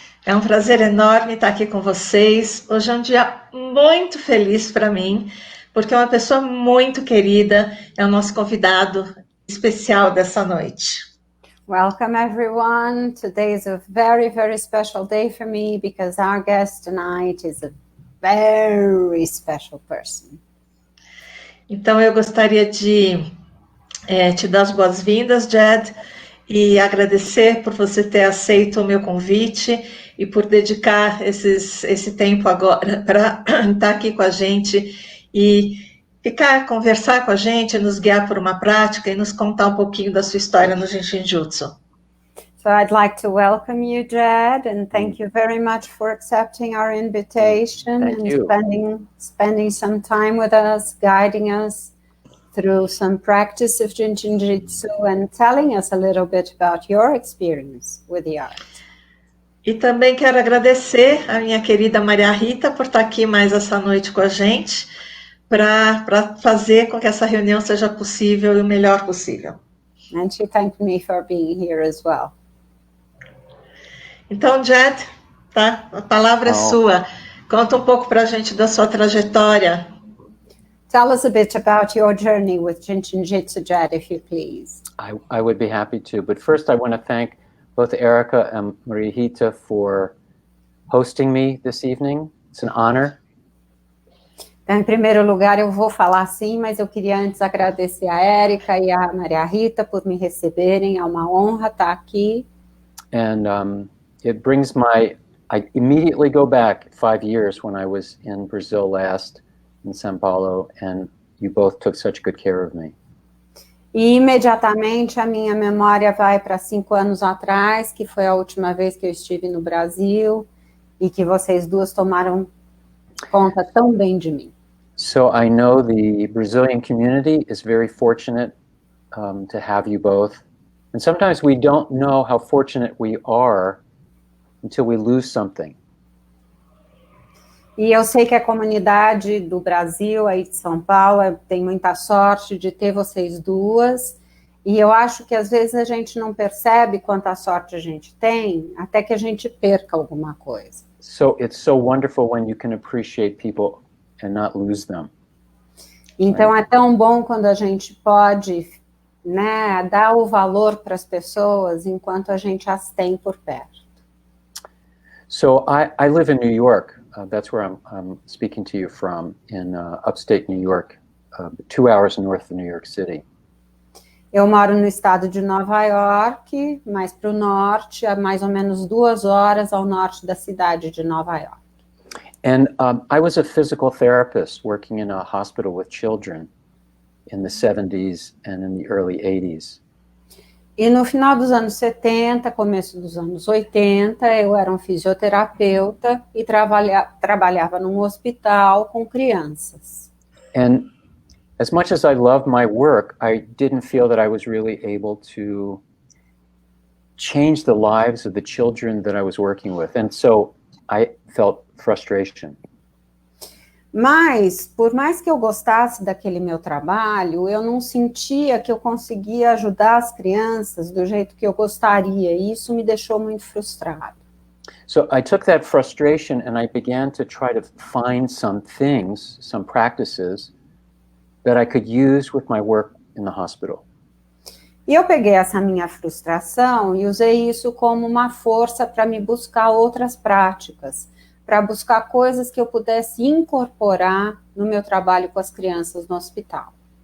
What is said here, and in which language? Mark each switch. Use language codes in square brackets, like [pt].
[pt] É um prazer enorme estar aqui com vocês. Hoje é um dia muito feliz para mim, porque é uma pessoa muito querida, é o nosso convidado especial dessa noite. [en] Welcome everyone. Today is a very, very special day for me because our guest tonight is a very special person. [pt] Então eu gostaria de te dar as boas-vindas, Jed, e agradecer por você ter aceito o meu convite e por dedicar esse tempo agora para estar aqui com a gente e conversar com a gente, nos guiar por uma prática e nos contar um pouquinho da sua história no Jin Shin Jyutsu. [en] So I'd like to welcome you, Jed, and thank you very much for accepting our invitation and spending some time with us, guiding us through some practice of Jin Shin Jyutsu and telling us a little bit about your experience with the art. [pt] E também quero agradecer a minha querida Maria Rita por estar aqui mais essa noite com a gente, para fazer com que essa reunião seja possível e o melhor possível. [en] And she thanked me for being here as well. [pt] Então, Jed, tá? A palavra é sua. Conta um pouco para a gente da sua trajetória. [en] Tell us a bit about your journey with Jin Shin Jyutsu, Jed, if you please. I would be happy to, but first I want to thank both Erica and Maria Rita for hosting me this evening. It's an honor. [pt] Então, em primeiro lugar, eu vou falar sim, mas eu queria antes agradecer a Érica e a Maria Rita por me receberem. É uma honra estar aqui. [en] And it brings I immediately go back 5 years when I was in Brazil last, in São Paulo, and you both took such good care of me. [pt] E imediatamente a minha memória vai para 5 anos atrás, que foi a última vez que eu estive no Brasil, e que vocês duas tomaram conta tão bem de mim. [en] So I know the Brazilian community is very fortunate to have you both. And sometimes we don't know how fortunate we are until we lose something. [pt] E eu sei que a comunidade do Brasil, aí de São Paulo, tem muita sorte de ter vocês duas. E eu acho que às vezes a gente não percebe quanta sorte a gente tem, até que a gente perca alguma coisa. [en] So it's so wonderful when you can appreciate people and not lose them. [pt] Então é tão bom quando a gente pode, né, dar o valor para as pessoas enquanto a gente as tem por perto. [en] So I live in New York. That's where I'm speaking to you from, in upstate New York, 2 hours north of New York City. [pt] Eu moro no estado de Nova York, mais para o norte, a mais ou menos 2 horas ao norte da cidade de Nova York. [en] And I was a physical therapist working in a hospital with children in the 70s and in the early 80s. [pt] E no final dos anos 70, começo dos anos 80, eu era um fisioterapeuta e trabalhava num hospital com crianças. [en] And as much as I loved my work, I didn't feel that I was really able to change the lives of the children that I was working with. And so I felt frustration. [pt] Mas, por mais que eu gostasse daquele meu trabalho, eu não sentia que eu conseguia ajudar as crianças do jeito que eu gostaria, e isso me deixou muito frustrado. [en] So I took that frustration and I began to try to find some things, some practices that I could use with my work in the hospital. [pt] E eu peguei essa minha frustração e usei isso como uma força para me buscar outras práticas, para buscar coisas que eu pudesse incorporar no meu trabalho com as crianças no hospital.